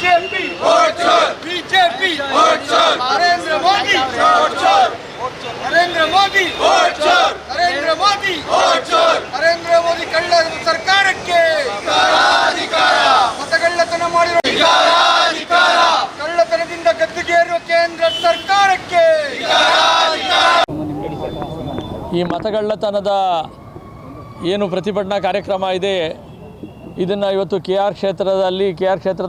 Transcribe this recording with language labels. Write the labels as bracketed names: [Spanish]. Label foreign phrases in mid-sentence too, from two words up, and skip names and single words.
[Kannada] बीजेपी बीजेपी नरेंद्र मोदी नरेंद्र मोदी नरेंद्र मोदी नरेंद्र मोदी कಳ್ಳ ಸರ್ಕಾರಕ್ಕೆ ಮತಗಳ್ಳತನ ಮಾಡಿರೋ ಕಳ್ಳತನದಿಂದ ಗದ್ದುಗೇರುವ ಕೇಂದ್ರ ಸರ್ಕಾರಕ್ಕೆ ಈ ಮತಗಳ್ಳತನದ ಏನು ಪ್ರತಿಭಟನಾ ಕಾರ್ಯಕ್ರಮ ಇದೆ ಇದನ್ನು ಇವತ್ತು ಕೆ ಆರ್ ಕ್ಷೇತ್ರದ